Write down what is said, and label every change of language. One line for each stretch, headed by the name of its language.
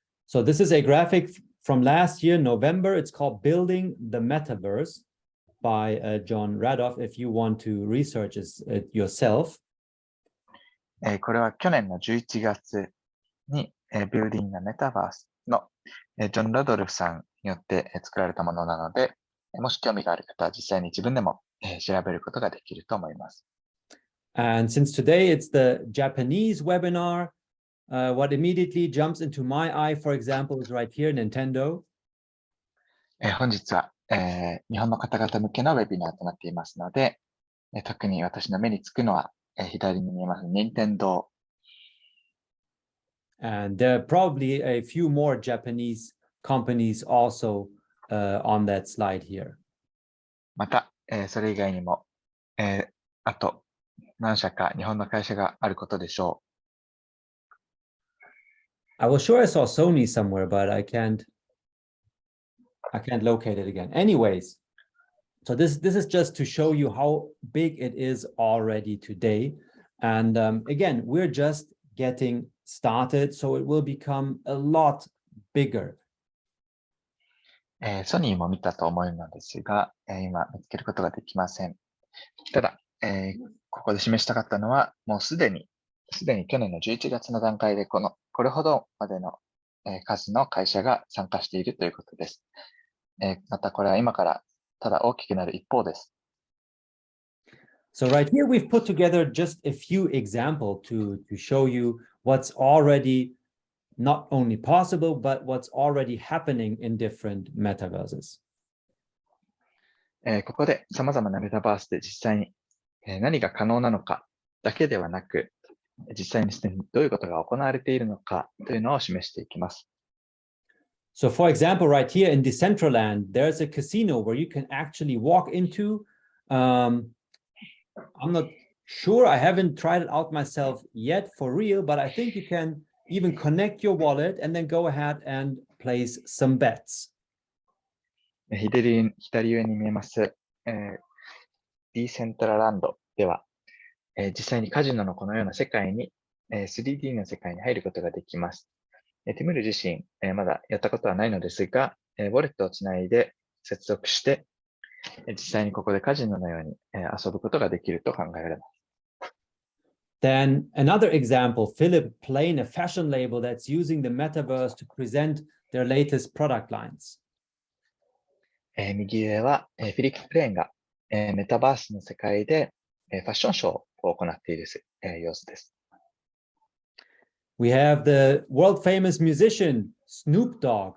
English: う。 So this is a graphic from last year, November. It's called Building the Metaverse by John Radoff, if you want to research it yourself.
Japanese: これは去年の11月に、Building the Metaverse のジョン・ラドルフさんによって作られたものなので、もし興味がある方は実際に自分でも調べることができると思います。
English: And since today it's the Japanese webinar, what immediately jumps into my eye, for example, is right here, Nintendo.
Japanese: 本日は、日本の方々向けのウェビナーとなっていますので、特に私の目につくのは、左に見えます、任天堂。
English: And there are probably a few more Japanese companies also on that slide here.
Japanese: また、それ以外にも、あと何社か日本の会社があることでしょう。
English: I was sure I saw Sony somewhere, but I can't locate it again. Anyways, so this is just to show you how big it is already today. And again, we're just getting started, so it will become a lot bigger.
Japanese: ソニーも見たと思うのですが、今見つけることができません。ただ、ここで示したかったのは、もうすでに去年の11月の段階でこれほどまでの、数の会社が参加しているということです。またこれは今からただ大きくなる一方です。
English: So right here we've put together just a few examples to show you what's already not only possible, but what's already happening in different metaverses.
Japanese: ここで様々なメタバースで実際に何が可能なのかだけではなく、実際にすでにどういうことが行われているのかというのを示していきます。
English: So for example, right here in Decentraland, there's a casino where you can actually walk into. I'm not sure, I haven't tried it out myself yet for real, but I think you can even connect your wallet and then go ahead and place some bets.
Japanese: 左上に見えます、ディセントラランドでは、実際にカジノのこのような世界に、3D の世界に入ることができます。ティムル自身、まだやったことはないのですが、ウォレットをつないで接続して、実際にここでカジノのように、遊ぶことができると考えられます。
English: Then another example, Philip Plain, a fashion label that's using the metaverse to present their latest product lines.
Japanese: 右上は、フィリップ・プレーンが、メタバースの世界で、ファッションショーを行っている、様子です。
English: We have the world famous musician Snoop Dogg.